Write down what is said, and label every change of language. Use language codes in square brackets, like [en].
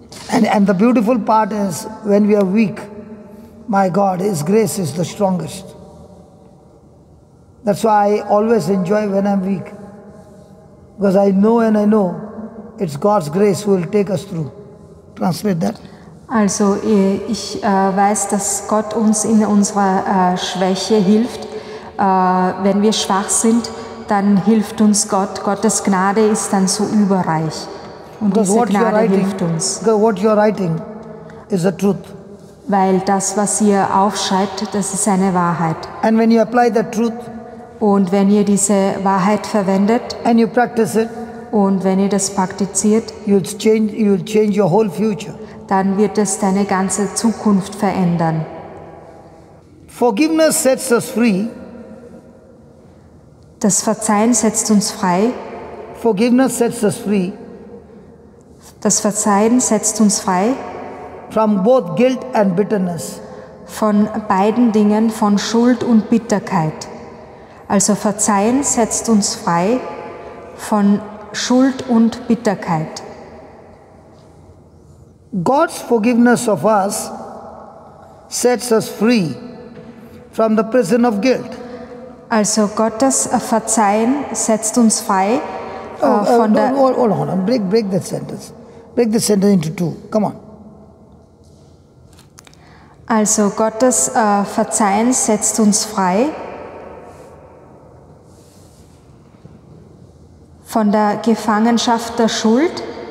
[en] And the beautiful part is when we are weak, my God, His grace is the strongest. That's why I always enjoy when I'm weak. Because I know it's God's grace who will take us through. Translate that. [de] Also ich weiß, dass Gott uns in unserer Schwäche hilft. Wenn wir schwach sind, dann hilft uns Gott. Gottes Gnade ist dann so überreich. Und diese Gnade hilft uns. [en] What you're writing is the truth. [de] Weil das, was ihr aufschreibt, das ist eine Wahrheit. [en] And when you apply the truth, [de] und wenn ihr diese Wahrheit verwendet [en] and you practice it, [de] und wenn ihr das praktiziert, [en] you'll change your whole future. [de] Dann wird es deine ganze Zukunft verändern. [en] Forgiveness sets us free. [de] Das Verzeihen setzt uns frei. [en] Forgiveness sets us free. [de] Das Verzeihen setzt uns frei. [en] From both guilt and bitterness. [de] Von beiden Dingen, von Schuld und Bitterkeit. Also Verzeihen setzt uns frei von Schuld und Bitterkeit. [en] God's forgiveness of us sets us free from the prison of guilt. [de] Also Gottes Verzeihen setzt uns frei von der... [en] Hold on, break that sentence. Break the sentence into two. Come on. [de] Also Gottes Verzeihen setzt uns frei von der Gefangenschaft der Schuld.